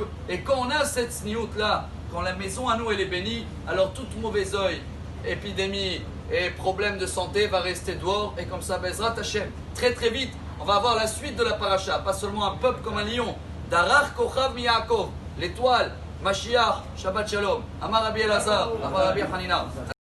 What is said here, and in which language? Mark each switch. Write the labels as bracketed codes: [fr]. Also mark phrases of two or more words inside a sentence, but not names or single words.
[fr] Et quand on a cette sniout là, quand la maison à nous elle est bénie, alors toute mauvais œil, épidémie et problème de santé va rester dehors. Et comme ça, [he] בעזרת השם, [fr] très très vite, on va avoir la suite de la paracha. Pas seulement un peuple comme un lion. [he] דרך כוכב מיעקב, l'étoile, משיח, שבת שלום, אמר רבי אלעזר, אמר רבי חנינא.